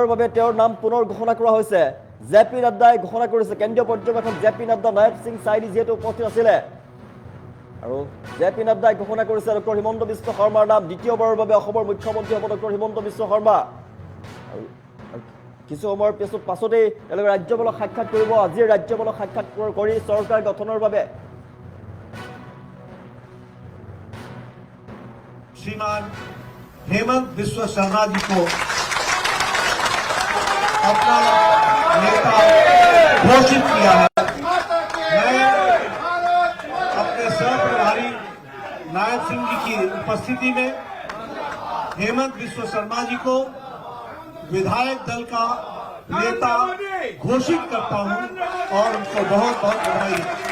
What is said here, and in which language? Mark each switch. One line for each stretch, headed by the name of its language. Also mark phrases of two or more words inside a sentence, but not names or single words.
Assamese: বাবে তেওঁৰ নাম পুনৰ ঘোষণা কৰা হৈছে জেপি নাড্ডাই ঘোষণা কৰিছে কেন্দ্ৰীয় পৰ্যবেক্ষক জেপি নাড্ডা নায়ব সিং চাইনি যিহেতু উপস্থিত আছিলে আৰু জেপি নাড্ডাই ঘোষণা কৰিছে ডক্টৰ হিমন্ত বিশ্ব শৰ্মাৰ নাম দ্বিতীয়বাৰৰ বাবে অসমৰ মুখ্যমন্ত্ৰী হ'ব ডক্টৰ হিমন্ত বিশ্ব শৰ্মা কিছু সময়ৰ পাছতেই তেওঁলোকে ৰাজ্যপালক সাক্ষাৎ কৰিব আজি ৰাজ্যপালক সাক্ষাৎ কৰি চৰকাৰ গঠনৰ বাবে
Hindi: श्रीमान हेमंत बिस्वा शर्मा जी को अपना नेता घोषित किया है मैं अपने सह प्रभारी नायब सिंह जी की उपस्थिति में हेमंत बिस्वा शर्मा जी को विधायक दल का नेता घोषित करता हूं और उनको बहुत बहुत बधाई